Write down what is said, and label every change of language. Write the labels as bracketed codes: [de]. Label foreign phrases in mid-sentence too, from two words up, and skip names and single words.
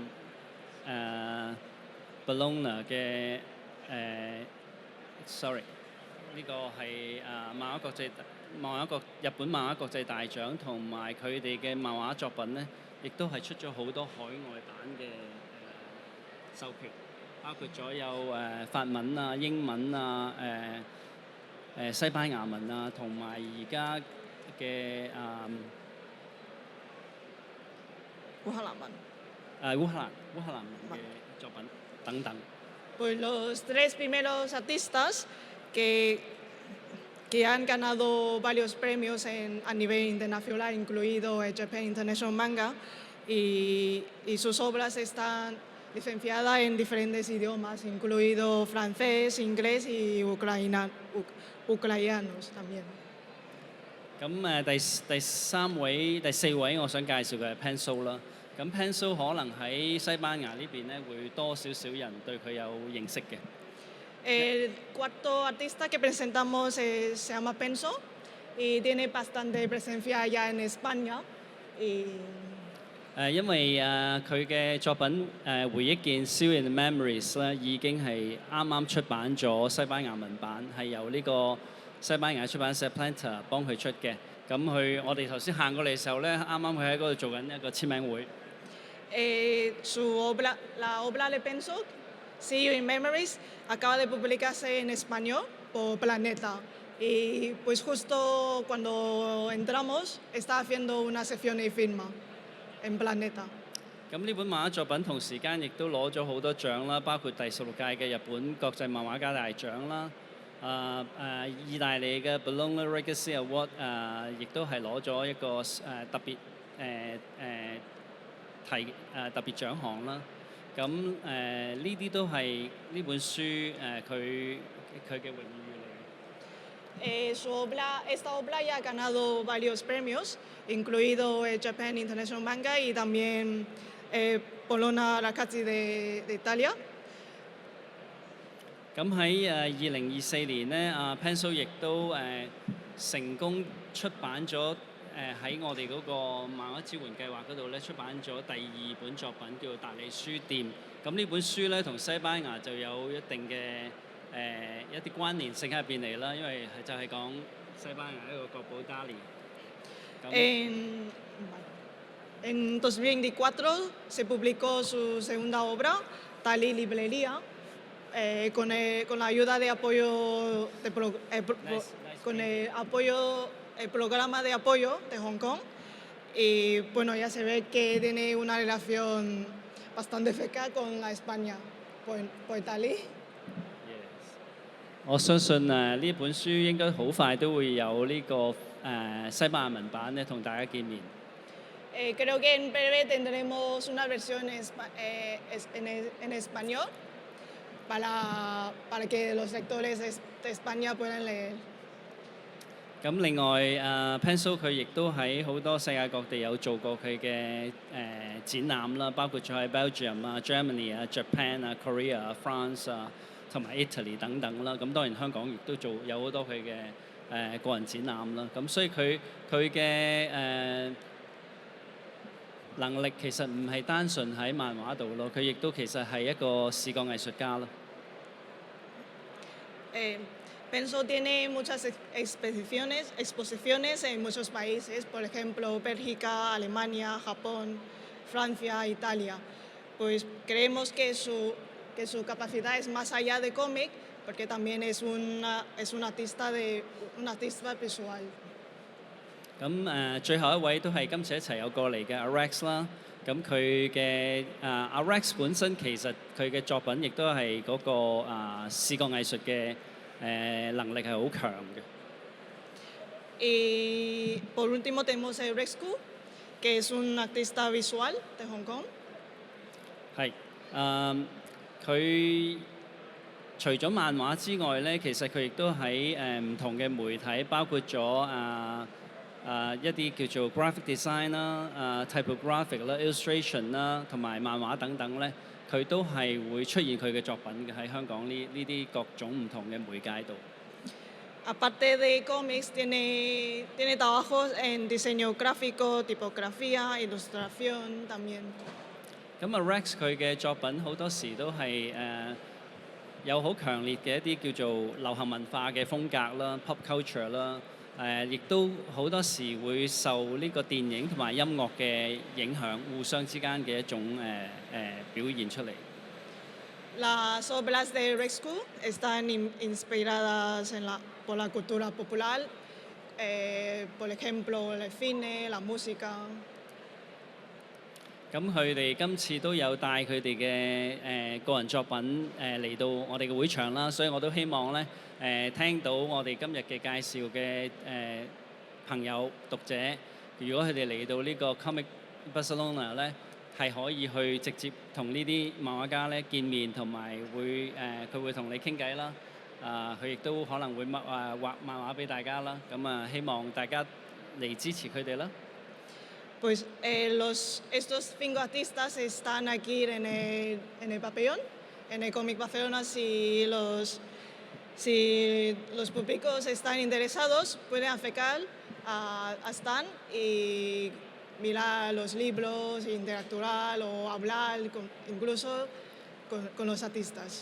[yue] Bologna 嘅sorry 呢個係日本漫畫國際大獎，同埋佢哋嘅漫畫作品咧，亦都係出咗好多海外版嘅授權，包括咗有法文啊、英文啊、西班牙文啊，同埋而家嘅烏克蘭文。烏克蘭文嘅作品等等。 [es] Pues los tres primeros artistas que han ganado varios premios a nivel internacional, incluido el Japan International Manga, y sus obras están licenciadas en diferentes idiomas, incluido francés, inglés y ucranianos también. [yue] 咁第四位我想介紹嘅係 Pencil 啦。咁 Pencil 可能喺西班牙呢邊咧會多少少人對佢有認識嘅。 [es] El cuarto artista que presentamos se llama Penso y tiene bastante presencia ya en España. [yue] 因為佢嘅作品回憶劍 Still in the Memories 咧已經係啱啱出版咗西班牙文版，係由呢個西班牙出版社 Planter 幫佢出嘅。咁我哋頭先行過嚟嘅時候咧，啱啱佢喺嗰度做緊一個簽名會。 [es] La obra de Penso, See You in Memories, acaba de publicarse en español por Planeta. Y pues justo cuando entramos está haciendo una sesión de firma en Planeta. [yue] 咁呢本漫畫作品同時間亦都攞咗好多獎啦，包括第16屆嘅日本國際漫畫家大獎啦，意大利嘅 Bologna Legacy Award 亦都係攞咗一個特別特別獎項啦。咁呢啲都係呢本書佢嘅榮譽嚟嘅。 [es] Esta obra ya ha ganado varios premios, incluido el Japan International Manga y también Bologna Ragazzi de Italia. [yue] 咁喺2024年咧，Pencil 亦都成功出版咗喺我哋嗰個漫畫支援計劃嗰度咧出版咗第2本作品叫做《達利書店》。咁呢本書咧同西班牙就有一定嘅一啲關聯性喺入邊嚟啦，因為就係講西班牙一個國寶 Dali。 [es] En 2024 se publicó su segunda obra, Dali Librería, con la ayuda de apoyo con el programa de apoyo de Hong Kong. Y bueno, ya se ve que tiene una relación bastante cercana con la España por Dali. [yue] 我相信呢本書應該好快都會有呢個西班牙文版咧，同大家見面。 [es] Creo que en breve tendremos una versión en español para que los lectores de España puedan leer. [yue] 咁另外Pencil 佢亦都喺好多世界各地有做過佢嘅展覽啦，包括咗喺 Belgium 啊、Germany 啊、Japan 啊、Korea 啊、France 啊同埋 Italy 等等啦。咁當然香港亦都有好多佢嘅個人展覽啦。咁所以佢嘅能力其實唔係單純喺漫畫度咯，佢亦都其實係一個視覺藝術家咯。 [es] Penso tiene muchas exposiciones en muchos países, por ejemplo, Bélgica, Alemania, Japón, Francia, Italia. Pues creemos que su capacidad es más allá de cómic, porque también es un artista visual. [yue] 咁最後一位都係今次一齊有過嚟嘅 Rex 啦。咁佢嘅Rex 本身其實佢嘅作品亦都係嗰個視覺藝術嘅能力係好強嘅。 [es] Y por último tenemos el Rex Ku, que es un artista visual de Hong Kong. [yue] 係佢除咗漫畫之外咧，其實佢亦都喺唔同嘅媒體，包括咗一啲叫做 [en] graphic design [yue] 啦、typographic 啦、illustration 啦，同埋漫畫等等咧，佢都係會出現佢嘅作品嘅喺香港呢啲各種唔同嘅媒介度。 [es] Aparte de cómics, tiene trabajos en diseño gráfico, tipografía, ilustración también. [yue] 咁Rex 佢嘅作品好多時都係有好強烈嘅一啲叫做流行文化嘅風格啦、 [en] pop culture [yue] 啦。亦都好多時會受呢個電影同埋音樂嘅影響，互相之間嘅一種表現出嚟。 [es] Las obras de Rex Ku están inspiradas por la cultura popular, por ejemplo, el cine, la música. [yue] 咁佢哋今次都有帶佢哋嘅個人作品嚟到我哋嘅會場啦，所以我都希望咧聽到我哋今日嘅介紹嘅朋友讀者，如果佢哋嚟到呢個 Comic Barcelona 咧，係可以去直接同呢啲漫畫家咧見面，同埋佢會同你傾偈啦。佢亦都可能會畫漫畫俾大家啦。咁希望大家嚟支持佢哋啦。 [es] Pues estos 5 artistas están aquí en el pabellón, en el Comic Barcelona. Si los públicos están interesados, pueden acercar a stand y mirar los libros, interactuar o hablar incluso con los artistas.